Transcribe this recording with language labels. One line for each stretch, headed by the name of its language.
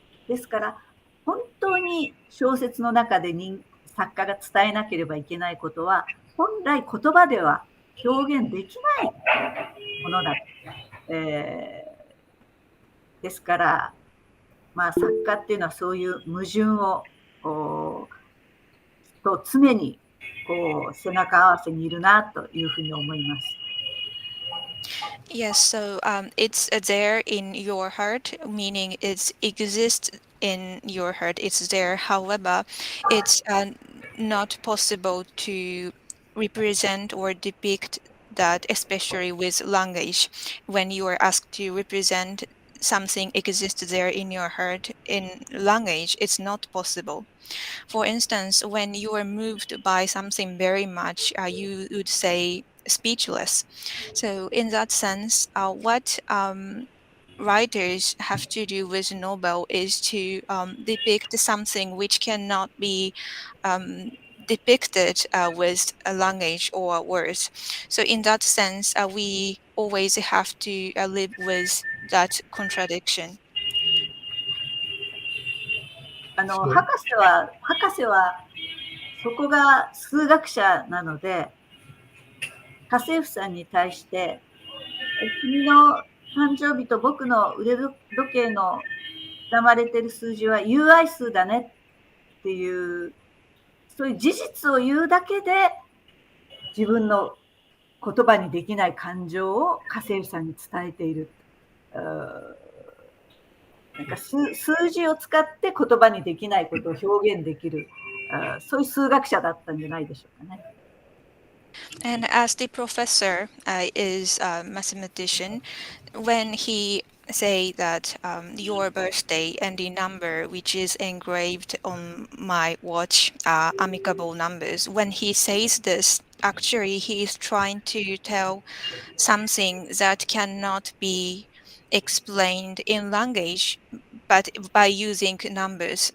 Japanese: ですから、本当に小説の中で作家が伝えなければいけないことは、本来言葉では表現できないものだ。ですから、作家っていうのはそういう矛盾をと常に背中合わせにいるなというふうに思います。
English: Yes, so it's there in your heart, meaning it exists in your heart. It's there. However, it's not possible to represent or depict that, especially with language. When you are asked to represent something exists there in your heart in language, it's not possible. For instance, when you are moved by something very much, you would say speechless. So, in that sense, what writers have to do with novel is to depict something which cannot be depicted with a language or words. So, in that sense, we always have to live with that contradiction.
Japanese: 博士はそこが数学者なので、家政婦さんに対して、君の誕生日と僕の腕時計の刻まれてる数字は友愛数だねっていう、そういう事実を言うだけで、自分の言葉にできない感情を家政婦さんに伝えている。なんか数字を使って言葉にできないことを表現できる、そういう数学者だったんじゃないでしょうかね。
English: And as the professor is a mathematician, when he say that your birthday and the number which is engraved on my watch are amicable numbers, when he says this, actually he is trying to tell something that cannot be explained in language, but by using numbers.